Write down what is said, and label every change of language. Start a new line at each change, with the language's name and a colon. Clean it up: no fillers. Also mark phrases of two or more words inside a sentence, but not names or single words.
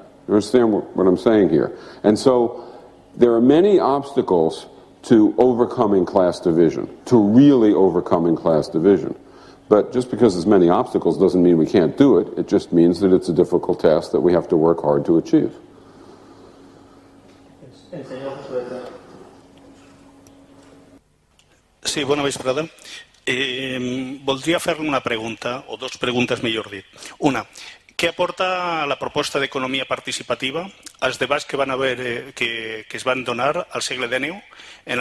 English: You understand what I'm saying here? And so there are many obstacles to overcoming class division, to really overcoming class division. But just because there's many obstacles doesn't mean we can't do it. It just means that it's a difficult task that we have to work hard to achieve.
Catalan: Sí, bona vesprada. Voldria fer-li una pregunta, o dos preguntes millor dit. Una, què aporta la proposta d'economia participativa als debats que es van donar al segle XIX, en